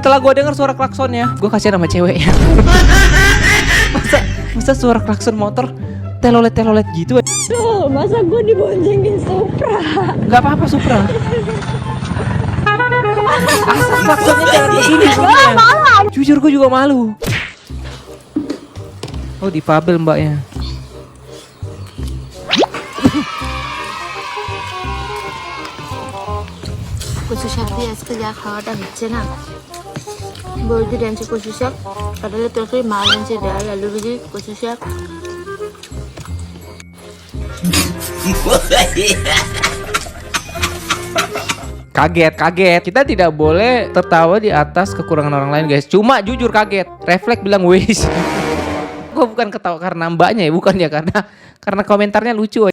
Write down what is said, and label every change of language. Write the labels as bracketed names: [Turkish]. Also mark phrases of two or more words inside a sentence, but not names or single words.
[Indonesian] Setelah gue dengar suara klaksonnya, gue kasihan sama ceweknya. masa suara klakson motor telolet gitu. Tuh, masa gue diboncengin Supra? Gak apa-apa Supra. Asal klaksonnya jangan begini bunyinya. Jujur gue juga malu. Oh difabel mbaknya. [Bangla] কচু শাক দিয়ে আজকে যা খাওয়াটা হচ্ছে না, বৌদি আনছে কচু শাক, কাঁঠালের তরকারি, মা আনছে ডাল, আলু ভাজি, কচু শাক। [Indonesian] Kaget. Kita tidak boleh tertawa di atas kekurangan orang lain guys. Cuma jujur kaget. Refleks bilang wis. Gue bukan ketawa karena mbaknya ya, bukan ya, karena komentarnya lucu.